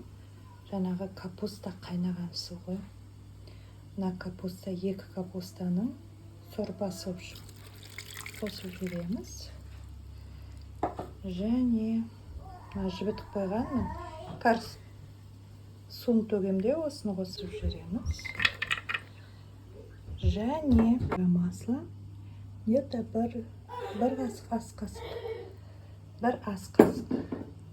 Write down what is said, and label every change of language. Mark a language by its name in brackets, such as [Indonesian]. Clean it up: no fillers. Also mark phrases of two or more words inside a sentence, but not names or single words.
[Kazakh] Жаңағы капуста қайнаған су ғой. Мына капуста, екі капустаның сорпасы қосып жібереміз. Және мына жібітіп қойғанмын. Қарс суын төгемде осыны қосып жібереміз. Және [Russian] масло где-то [Kazakh] бір ас қасық.